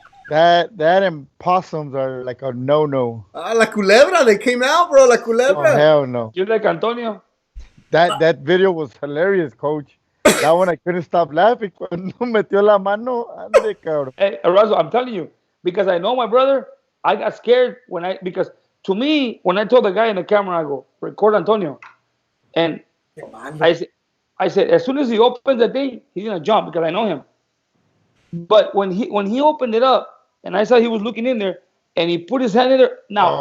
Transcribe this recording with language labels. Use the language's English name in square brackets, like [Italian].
[English] That and possums are like a no. La culebra, they came out, bro. [Spanish] La [English] Oh [Spanish] culebra. [English] hell no. you like Antonio? That video was hilarious, coach. That one I couldn't stop laughing. [Spanish] Cuando metió la mano, ande cabrón. [English] Hey, Razo, I'm telling you, because I know my brother, I got scared because to me, when I told the guy in the camera, I go, record Antonio. And I said, as soon as he opens the thing, he's gonna jump because I know him. But when he opened it up and I saw he was looking in there and he put his hand in there, now